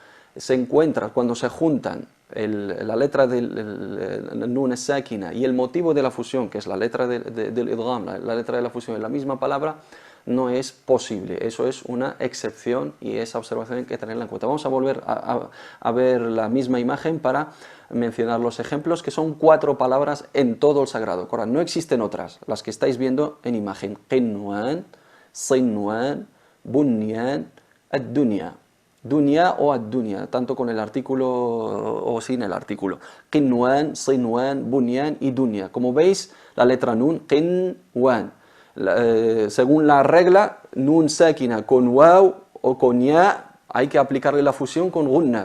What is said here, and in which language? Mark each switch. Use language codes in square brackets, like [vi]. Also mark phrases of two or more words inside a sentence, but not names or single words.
[es] Cuando se encuentra, cuando se juntan la letra del [ar] نون ساكنة [es] y el motivo de la fusión, que es la letra del idgham, la letra de la fusión en la misma palabra, no es posible. Eso es una excepción y esa observación hay que tenerla en cuenta. Vamos a volver a ver la misma imagen para mencionar los ejemplos, que son 4 palabras en todo el Sagrado Corán. No existen otras, las que estáis viendo en imagen. [ar] قنوان، صنوان، بنيان، الدنيا. دنيا o الدنيا, [es] tanto con el artículo o sin el artículo. [ar] قنوان، صنوان، بنيان [es] y Dunya. Como veis, la letra nun, Qinwan. Según la regla, [ar] نون ساكنة [es] con waw o con ya, hay que aplicarle la fusión con gunna.